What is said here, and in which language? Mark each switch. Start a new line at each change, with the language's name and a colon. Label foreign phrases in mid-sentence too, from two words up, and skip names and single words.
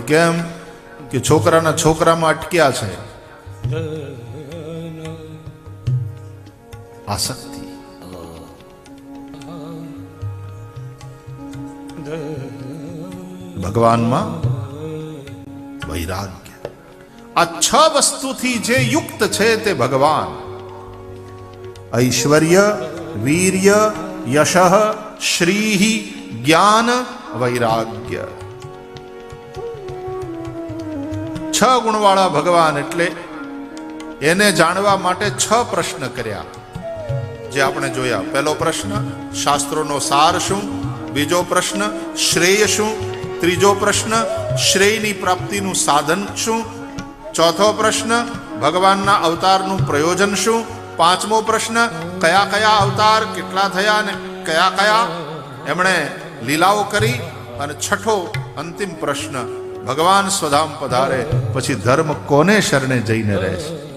Gujarati: કેમ? કે છોકરાના છોકરામાં અટક્યા છે આસક્તિ। ભગવાનમાં વૈરાગ્ય। આ 6 વસ્તુથી જે યુક્ત છે તે ભગવાન।
Sanskrit: ऐश्वर्य, वीर्य यशः श्रीः ज्ञान वैराग्य।
Gujarati: 6 ગુણવાળા ભગવાન એટલે એને જાણવા માટે 6 પ્રશ્ન કર્યા, જે આપણે જોયા. પહેલો પ્રશ્ન શાસ્ત્રોનો સાર શું, બીજો પ્રશ્ન શ્રેય શું, ત્રીજો પ્રશ્ન શ્રેયની પ્રાપ્તિનું સાધન શું, ચોથો પ્રશ્ન ભગવાનના અવતારનું પ્રયોજન શું, પાંચમો પ્રશ્ન કયા કયા અવતાર કેટલા થયા અને કયા કયા એમણે લીલાઓ કરી, અને છઠ્ઠો અંતિમ પ્રશ્ન ભગવાન સ્વધામ પધારે પછી ધર્મ કોને શરણે જઈને રહેશે.